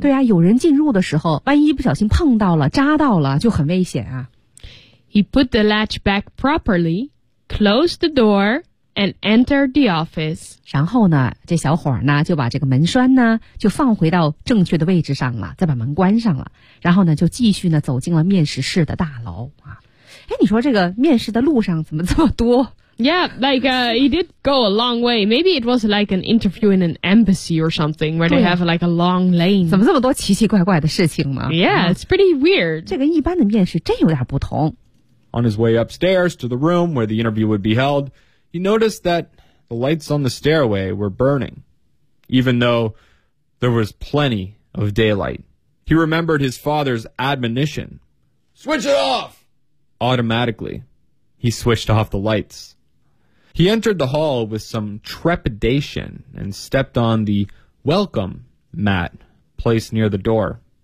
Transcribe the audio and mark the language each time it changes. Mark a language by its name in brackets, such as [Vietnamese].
[Chinese] 对啊，有人进入的时候，万一不小心碰到了、扎到了，就很危险啊。 [English] He put the latch back properly, closed the door. And entered the office. [Chinese] 然后呢，这小伙呢就把这个门栓呢就放回到正确的位置上了，再把门关上了。然后呢，就继续呢走进了面试室的大楼啊。哎，你说这个面试的路上怎么这么多 [English] Yeah, like he did go a long way. Maybe it was like an interview in an embassy or something where they have like a long lane. [Chinese] 怎么这么多奇奇怪怪的事情吗？ [English] Yeah, it's pretty weird. [Chinese] 这跟一般的面试真有点不同。 [English] On his way upstairs to the room where the interview would be held, he noticed that the lights on the stairway were burning, even though there was plenty of daylight. He remembered his father's admonition. Switch it off! Automatically, he switched off the lights. He entered the hall with some trepidation and stepped on the welcome mat placed near the door.